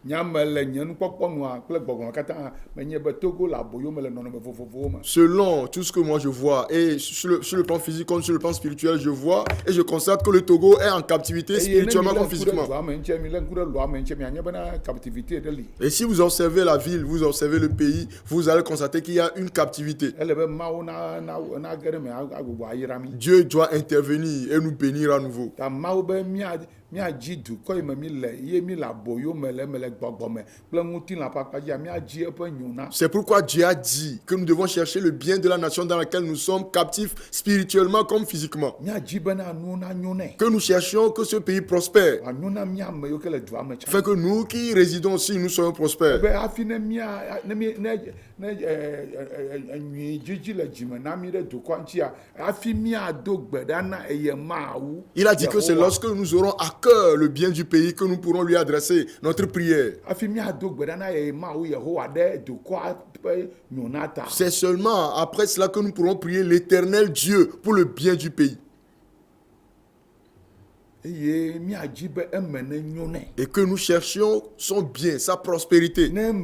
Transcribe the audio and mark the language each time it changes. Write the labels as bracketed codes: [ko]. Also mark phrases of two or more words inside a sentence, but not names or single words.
[fr] Selon tout ce que moi je vois, et sur le plan physique comme sur le plan spirituel, je vois et je constate que le Togo est en captivité spirituellement comme physiquement. Et si vous observez la ville, vous observez le pays, vous allez constater qu'il y a une captivité. Dieu doit intervenir et nous bénir à nouveau. [ee] miadzi dukɔ yi me mi le ye mi le aboyo me le gbɔgbɔ me kple ŋutilã kpakpadzia miadzi eƒe nyona. [fr] C'est pourquoi Dieu a dit que nous devons chercher le bien de la nation dans laquelle nous sommes captifs spirituellement comme physiquement. [ee] Miadzi bena nuwo nanyo nɛ. [fr] Que nous cherchions que ce pays prospère. [ee] Anyo na mi ame yiwo ke le dua me. [fr] Afin que nous qui résidons aussi, nous soyons prospères. [ee] Be hafi ne mia ne nyui dzidzi le dzime na mi ɖe dukɔa ŋutia hafi miado gbe ɖa na eye mawu. [fr] Il a dit que c'est lorsque nous aurons à cœur le bien du pays que nous pourrons lui adresser notre prière. C'est seulement après cela que nous pourrons prier l'Éternel Dieu pour le bien du pays. Et que nous cherchions son bien, sa prospérité.